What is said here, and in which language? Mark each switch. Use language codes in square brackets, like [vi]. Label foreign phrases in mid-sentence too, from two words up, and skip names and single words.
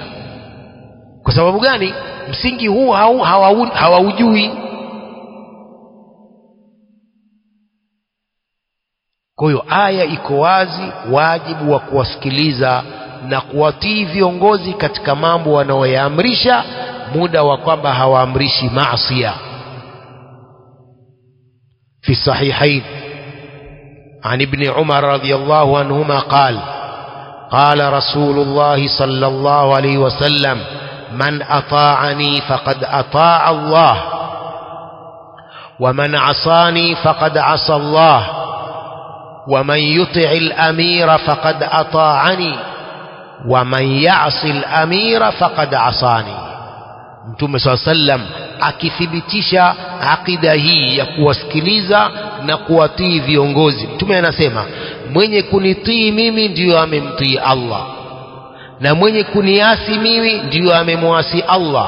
[sw] Kwa sababu gani? Msingi huu hawaujui. Kwa hiyo aya iko wazi, wajibu wa kuwasikiliza na kuwatii viongozi katika mambo wanaoyaamrisha, muda wa kwamba hawaamrishi maasiya. [ar] في الصحيحين عن ابن عمر رضي الله عنهما قال: قال رسول الله صلى الله عليه وسلم: من أطاعني فقد أطاع الله، ومن عصاني فقد عصى الله، ومن يطع الأمير فقد أطاعني، ومن يعص الأمير فقد عصاني. [sw] Mtume swalla sallam akithibitisha akida hii ya kuwasikiliza na kuwatii viongozi. Mtume anasema, mwenye kunitii mimi ndiyo amemtii Allah, na mwenye kuniasi mimi ndiyo amemwasi Allah.